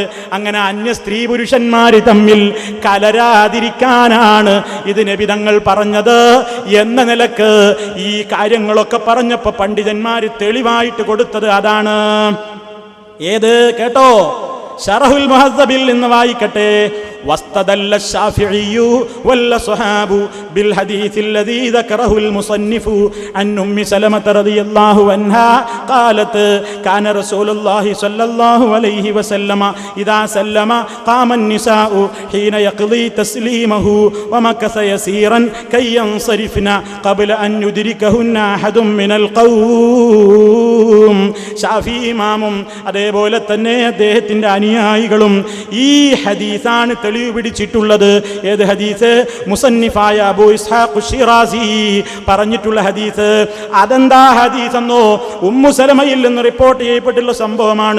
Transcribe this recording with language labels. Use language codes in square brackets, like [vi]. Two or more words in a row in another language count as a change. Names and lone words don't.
[ml] അങ്ങനെ അന്യ സ്ത്രീ പുരുഷന്മാര് തമ്മിൽ കലരാതിരിക്കാനാണ് ഇത് നബി തങ്ങൾ പറഞ്ഞത് എന്ന നിലക്ക് ഈ കാര്യങ്ങളൊക്കെ പറഞ്ഞപ്പോ പണ്ഡിതന്മാര് തെളിവായിട്ട് കൊടുത്തത് അതാണ്. ഏത് കേട്ടോ, ശറഹുൽ മുഹദ്ദബിൽ നിന്ന് വായിക്കട്ടെ. [ar] واستدل الشافعي والصحاب بالحديث الذي ذكره المصنف عن أم سلمة رضي الله عنها قالت كان رسول الله صلى الله عليه وسلم إذا سلم قام النساء حين يقضي تسليمه ومكث يسيرا كي ينصرفن قبل أن يدركهن أحد من القوم. [ml] ഷാഫി ഇമാമും അതേപോലെ തന്നെ അദ്ദേഹത്തിന്റെ അനുയായികളും ഈ ഹദീസാണ് തെളിവ് പിടിച്ചിട്ടുള്ളത്. ഏത് ഹദീസ്? മുസന്നിഫായ അബൂ ഇസ്ഹാഖ് ശിറാസി പറഞ്ഞിട്ടുള്ള ഹദീസ്. അതെന്താ ഹദീസ് എന്നോ, ഉമ്മു സലമയിൽ നിന്ന് റിപ്പോർട്ട് ചെയ്യപ്പെട്ടുള്ള സംഭവമാണ്.